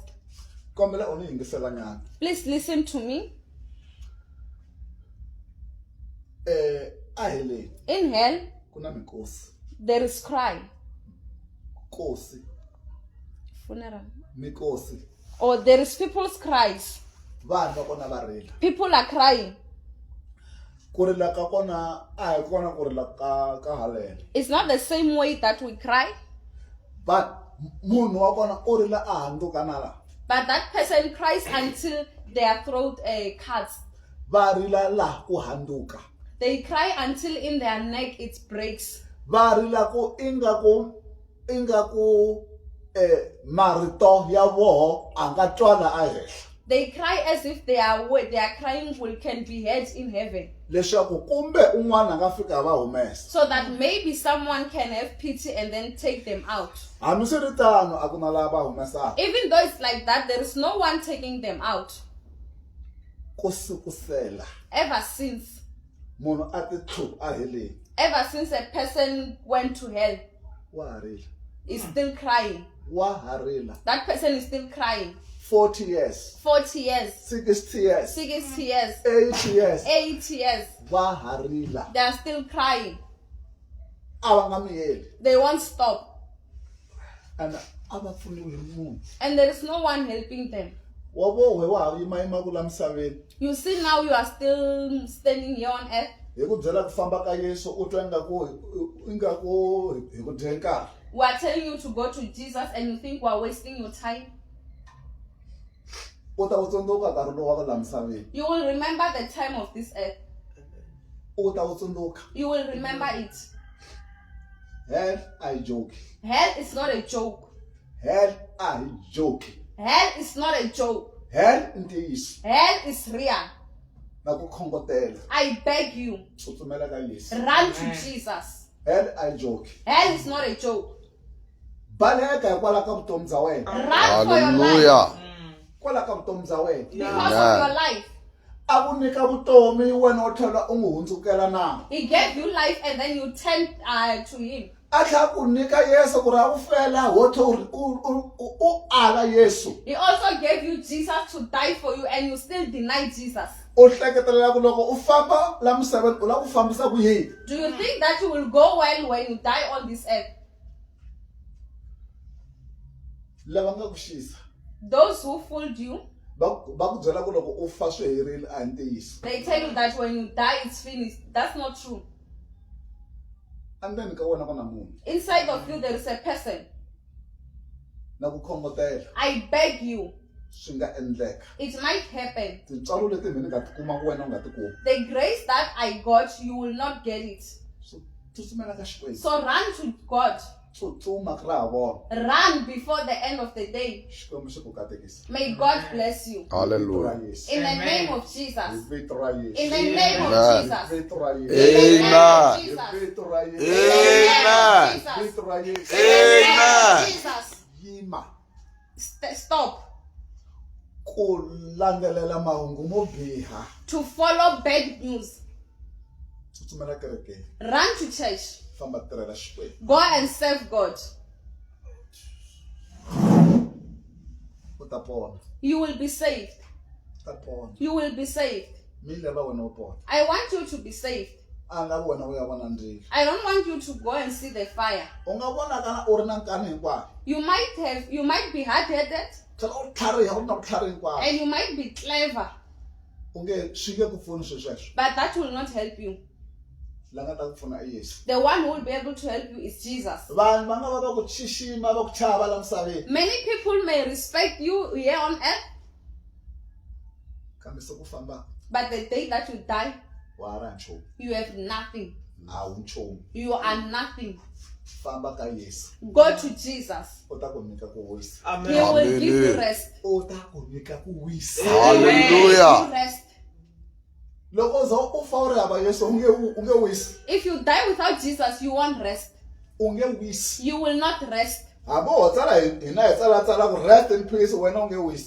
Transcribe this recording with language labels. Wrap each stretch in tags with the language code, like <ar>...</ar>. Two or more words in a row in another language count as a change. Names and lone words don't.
<ts>Kombela u ni yingisela nyana.</ts> <en>Please listen to me.</en> <ts>A heleni</ts> <en>In hell,</en> <ts>ku na mikosi.</ts> <en>there is cry.</en> <ts>Kosi.</ts> <en>Funeral.</en> <ts>Mikosi.</ts> <en>Or there is people's cries.</en> <ts>Vanhu va kona va rila.</ts> <en>People are crying.</en> <ts>Ku rila ka kona a hi kona ku rila ka haleni.</ts> <en>It's not the same way that we cry,</en> <ts>But munhu wa kona u rila a handzuka na laha.</ts> <en>but that person cries until their throat cuts.</en> <ts>Va rila laha ku handzuka.</ts> <en>They cry until in their neck it breaks.</en> <ts>Va rila ku ingaku marito ya voho a nga twala a henhla.</ts> <en>They cry as if their crying can be heard in heaven.</en> <ts>Leswaku kumbe un'wana a nga fika va humesa.</ts> <en>So that maybe someone can have pity and then take them out.</en> <ts>Hambiswiritano a ku na lava va humesaka.</ts> <en>Even though it's like that, there is no one taking them out.</en> <ts>Ku sukusela</ts> <en>Ever since,</en> <ts>munhu a ti tshuka a heleni.</ts> <en>Ever since a person went to hell,</en> <ts>wa harila</ts> <en>is still crying.</en> <ts>wa harila</ts> <en>That person is still crying. 40 years 40 years, 60 years 60 years, 80 years 8 years,</en> <ts>va harila</ts> <en>they are still crying.</en> <ts>a va nga miyeli</ts> <en>They won't stop.</en> <ts>and a va pfuniwi hi munhu</ts> <en>And there is no one helping them.</en> <ts>wa vohe wa ha yimayima ku la misaveni</ts> <en>You see now you are still standing here on earth.</en> <ts>hi ku byela ku famba ka Yesu u twa ingaku hi ku dye nkarhi</ts> <en>We are telling you to go to Jesus and you think we are wasting your time.</en> <ts>u ta u tsundzuka nkarhi lowu wa ku la misaveni</ts> <en>You will remember the time of this earth.</en> <ts>u ta u tsundzuka</ts> <en>You will remember it.</en> <ts>hell a hi joke</ts> <en>Hell is not a joke.</en> <ts>hell a hi joke</ts> <en>Hell is not a joke.</en> <ts>hell i ntiyiso</ts> <en>Hell is real.</en> <ts>na ku khongotela</ts> <en>I beg you,</en> <ts>tsutsumela ka Yesu</ts> <en>run to Jesus.</en> <ts>hell a hi joke</ts> <en>Hell is not a joke.</en> <ts>baleka hikwalaho ka vutomi bya wena</ts> <en>Run for your life. Hallelujah.</en> <ts>kwalaho ka vutomi bya wena</ts> <en>Because of your life.</en> <ts>a ku nyika vutomi wena u tlhela u n'wi hundzukela na</ts> <en>He gave you life and then you turned to him.</en> <ts>a tlhela ku nyika Yesu ku ri a ku fela ho tlhe u ala Yesu</ts> <en>He also gave you Jesus to die for you and you still deny Jesus.</en> <ts>u hleketelela ku loko u famba la misaveni u lava ku fambisa ku yini</ts> <en>Do you think that you will go well when you die on this earth?</en> <ts>lava nga ku xisa</ts> <en>Those who fooled you,</en> <ts>va ku byela ku loko u fa swi herile a hi ntiyiso</ts> <en>they tell you that when you die it's finished. That's not true.</en> <ts>endzeni ka wena ku na munhu</ts> <en>Inside of you there is a person.</en> <ts>na ku khongotela</ts> <en>I beg you,</en> <ts>swi nga endleka</ts> <en>it might happen.</en> <ts>tintswalo leti mi ni nga ti kuma wena u nga ti kumi</ts> <en>The grace that I got, you will not get it.</en> <ts>so tsutsumela ka Xikwembu</ts> <en>So run to God.</en> <ts>tsutsuma ku ra ha vona</ts> <en>Run before the end of the day.</en> <ts>Xikwembu xi ku katekisa</ts> <en>May God bless you. Hallelujah. In the name of</en> <ts>hi</ts> <en>Jesus.</en> <ts>vito ra Yesu</ts> <en>In the name of Amen.</en> <ts>hi</ts> <en>Jesus.</en> <ts>vito ra Yesu Amen. hi vito ra Yesu Amen. hi vito ra Yesu Amen.</ts> <en>Jesus.</en> <ts>yima</ts> <en>Stop.</en> <ts>ku landzelela mahungu mo biha</ts> <en>To follow bad news.</en> <ts>tsutsumela kerekeni</ts> <en>Run to church.</en> <ts>famba tirhela Xikwembu</ts> <en>Go and serve God.</en> <ts>u ta pona</ts> <en>You will be saved.</en> <ts>u ta pona</ts> <en>You will be saved.</en> <ts>mi lava wena u pona</ts> <en>I want you to be saved.</en> <ts>a nga vi wena u ya vona ndzilo</ts> <en>I don't want you to go and see the fire.</en> <ts>u nga vonaka u ri na nkani hinkwayo</ts> <en>You might be hard-headed</en> <ts>tlhela u tlhariha u ri na vutlhari hinkwaro</ts> <en>and you might be clever,</en> <ts>u nge swi nge ku pfuni swilo sweswo</ts> <en>but that will not help you.</en> <ts>la nga ta ku pfuna i Yesu</ts> <en>The one who will be able to help you is Jesus.</en> <ts>vanhu va nga va va ku xixima va ku chava la misaveni</ts> <en>Many people may respect you here on earth,</en> <ts>kambe se ku famba</ts> <en>but the day that you die,</en> <ts>wa ha ri nchumu</ts> <en>you have nothing.</en> <ts>a wu nchumu</ts> <en>You are nothing.</en> <ts>famba ka Yesu</ts> <en>Go to Jesus.</en> <ts>u ta ku nyika ku wisa</ts> <en>He will give you Hallelujah. rest.</en> <ts>u ta ku nyika ku wisa</ts> <en>He will Hallelujah. give you rest.</en> <ts>loko u za u fa u ri hava Yesu u nge wisi</ts> <en>If you die without Jesus, you won't rest.</en> <ts>u nge wisi</ts> <en>You will not rest.</en> <ts>hambi ho tsala hina hi tsala ku</ts> <en>rest in peace</en> <ts>wena u nge wisi</ts>